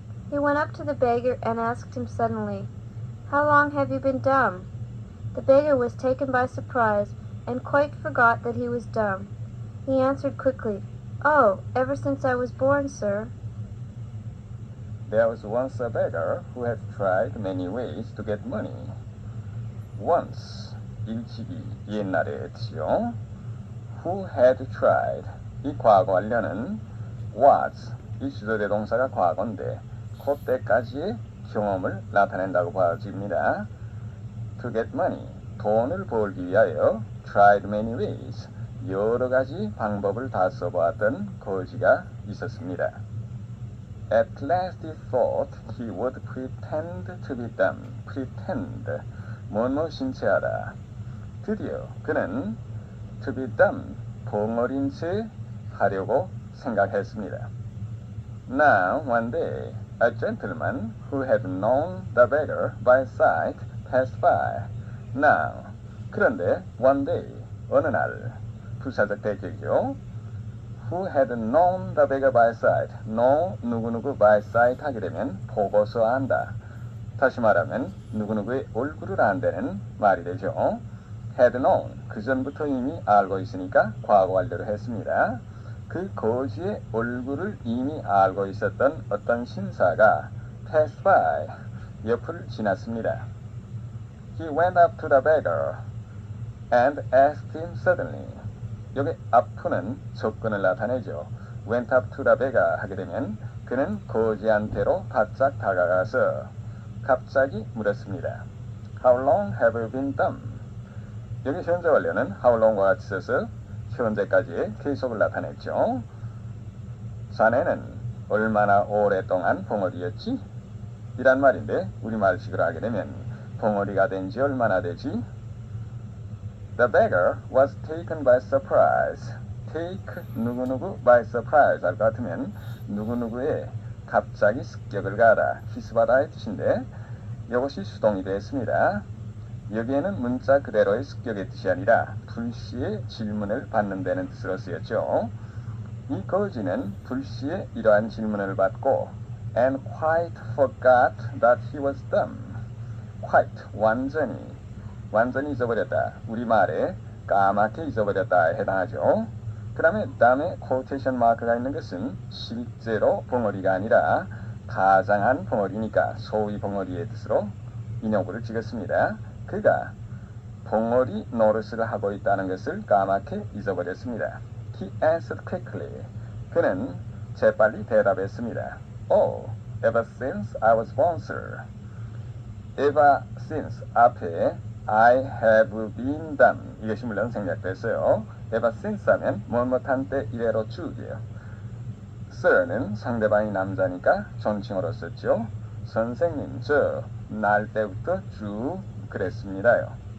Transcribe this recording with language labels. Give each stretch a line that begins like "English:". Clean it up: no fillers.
English: He went up to the beggar and asked him suddenly, "How long have you been dumb?" The beggar was taken by surprise and quite forgot that he was dumb. He answered quickly, "Oh, ever since I was born, sir." There was once a beggar who had tried many ways to get money.
Korean: Once, 일찍이 옛날에 했지요.
English: Who had tried,
Korean: 이 과거 완료는 was, 이 주저대동사가 과거인데 그때까지의 경험을 나타낸다고 봐집니다.
English: To get money,
Korean: 돈을 벌기 위하여
English: tried many ways,
Korean: 여러 가지 방법을 다 써보았던 거지가 있었습니다.
English: At last he thought he would pretend to be dumb.
Korean: pretend, 뭐뭐 신체하다. 드디어 그는
English: to be dumb,
Korean: 벙어린 채 하려고 생각했습니다.
English: Now, one day, a gentleman who had known the beggar by sight passed by.
Korean: Now, 그런데
English: one day,
Korean: 어느 날, 부사적 대격이죠.
English: Who had known the beggar by sight.
Korean: know 누구누구
English: by sight
Korean: 하게 되면 보고서 안다. 다시 말하면 누구누구의 얼굴을 안다는 말이 되죠.
English: had known,
Korean: 그 전부터 이미 알고 있으니까 과거 완료를 했습니다. 그 거지의 얼굴을 이미 알고 있었던 어떤 신사가 passed by, 옆을 지났습니다.
English: He went up to the beggar and asked him suddenly.
Korean: 여기 up는 접근을 나타내죠.
English: went up to the beggar
Korean: 하게 되면 그는 거지한테로 바짝 다가가서 갑자기 물었습니다.
English: How long have you been dumb?
Korean: 여기 현재 완료는
English: how long
Korean: 과 같이 써서 현재까지의 계속을 나타냈죠. 자네는 얼마나 오랫동안 벙어리였지? 이란 말인데 우리말식으로 하게 되면 벙어리가 된 지 얼마나 되지?
English: The beggar was taken by surprise.
Korean: take 누구누구 by surprise 할 것 같으면 누구누구의 갑자기 습격을 가하다, 희습하다의 뜻인데 이것이 수동이 되었습니다. 여기에는 문자 그대로의 습격의 뜻이 아니라 불시의 질문을 받는 데는 뜻으로 쓰였죠. 이 거지는 불시에 이러한 질문을 받고
English: and quite forgot that he was dumb.
Korean: quite, 완전히 잊어버렸다. 우리말에 까맣게 잊어버렸다에 해당하죠. 그 다음에 quotation 마크가 있는 것은 실제로 벙어리가 아니라 가장한 벙어리니까 소위 벙어리의 뜻으로 인용구를 찍었습니다. 그가 벙어리 노릇을 하고 있다는 것을 까맣게 잊어버렸습니다.
English: He answered quickly.
Korean: 그는 재빨리 대답했습니다.
English: Oh, ever since I was born, sir. Ever since
Korean: 앞에
English: I have been dumb.
Korean: 이것이 물론 생략됐어요.
English: Ever since
Korean: 하면 뭐뭐한 때 이래로 쭉이에요. sir는 상대방이 남자니까 존칭어로 썼죠. 선생님, 저 날 때부터 쭉 그랬습니다요.